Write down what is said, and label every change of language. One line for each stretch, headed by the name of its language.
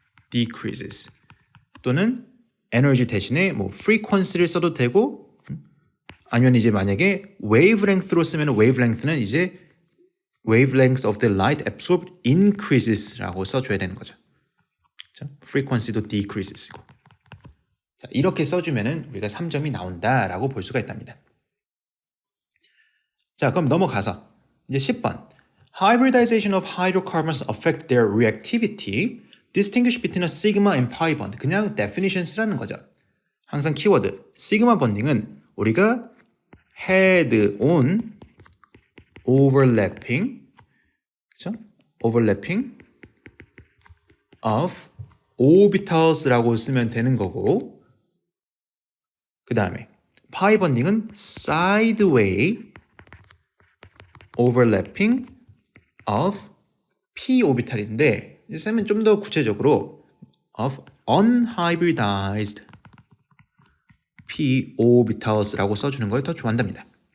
Korean: decreases. 또는 에너지 대신에 뭐 frequency를 써도 되고 아니면 이제 만약에 wavelength로 쓰면 wavelength는 이제
English: wavelength of the light absorbed increases
Korean: 라고 써줘야 되는 거죠. 그렇죠? frequency도 decreases고. 자, 이렇게 써주면은 우리가 3점이 나온다라고 볼 수가 있답니다. 자, 그럼 넘어가서 이제 10번.
English: Hybridization of hydrocarbons affect their reactivity. Distinguish between a sigma and pi bond.
Korean: 그냥 definition 쓰라는 거죠. 항상 키워드 sigma bonding은 우리가 head-on overlapping, 그렇죠? overlapping of orbitals라고 쓰면 되는 거고, 그 다음에 pi bonding은
English: sideway overlapping of p orbital
Korean: 인데 쓰면 좀 더 구체적으로
English: of unhybridized p orbitals
Korean: 라고 써주는 걸 더 좋아한답니다.